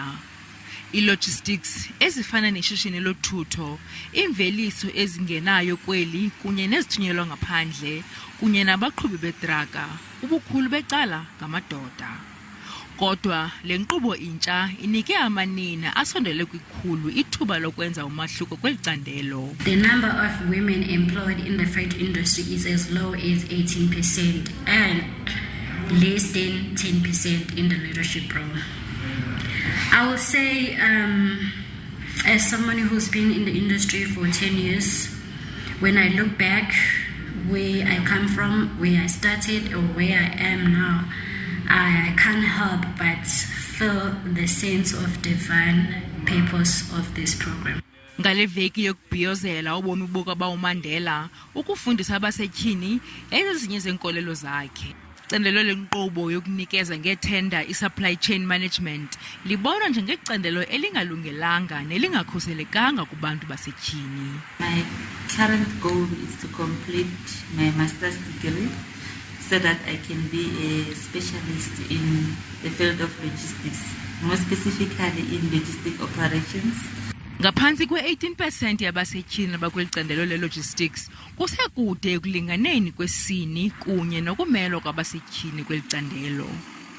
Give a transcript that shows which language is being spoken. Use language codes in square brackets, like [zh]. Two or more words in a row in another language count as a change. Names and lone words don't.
[xh] Ilogistics ezifana neshishini lothutho, imveliso ezingenayo kweli kunye nezithunyelwa ngaphandle kunye nabaqhubi betraka, ubukhulu becala ngamadoda. Kodwa le nkqubo intsha inike amanina asondele kwikhulu ithuba lokwenza umahluko kweli candelo. [en] The number of women employed in the freight industry is as low as 18% and less than 10% in the leadership role. I will say, as someone who's been in the industry for 10 years, when I look back where I come from, where I started or where I am now, I can't help but feel the sense of divine purpose of this program. [xh] Ngale veki yokubhiyozela ubomi bukaBawo Mandela, ukufundisa abasethyini ezinye zenkolelo zakhe. Icandelo lenkqubo yokunikeza ngethenda i- [en] supply chain management [xh] libonwa njengecandelo elingalungelanga nelingakhuselekanga kubantu basetyhini. [en] My current goal is to complete my master's degree so that I can be a specialist in the field of logistics, more specifically in logistic operations. [xh] Ngaphantsi kwe-18% yabasetyhini abakweli candelo le-logistics kusekude ekulinganeni kwesini kunye nokumelwa kwabasetyhini kweli candelo.